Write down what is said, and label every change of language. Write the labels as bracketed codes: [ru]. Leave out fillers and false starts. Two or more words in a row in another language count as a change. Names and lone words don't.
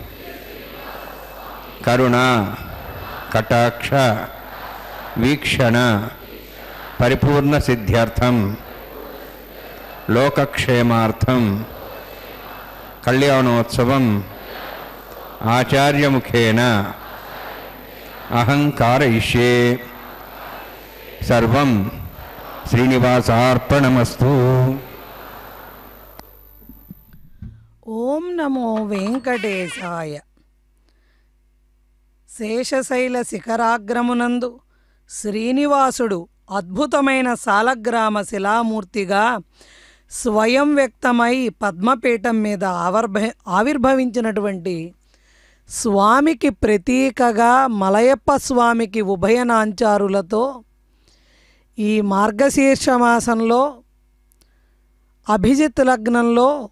[sa] करुणा कटाक्ष वीक्षण परिपूर्ण सिद्ध्यर्थं लोकक्षेमार्थं कल्याणोत्सवं आचार्य मुखेन अहंकारयिष्ये सर्वं श्रीनिवासार्पणमस्तु. ओम नमो वेंकटेशाय. [te] శేషశైల శిఖరాగ్రమునందు శ్రీనివాసుడు అద్భుతమైన సాలగ్రామ శిలామూర్తిగా స్వయం వ్యక్తమై పద్మపీఠం మీద ఆవిర్భవించినటువంటి స్వామికి ప్రతీకగా మలయప్ప స్వామికి ఉభయనాంచారులతో ఈ మార్గశీర్ష మాసంలో అభిజిత్ లగ్నంలో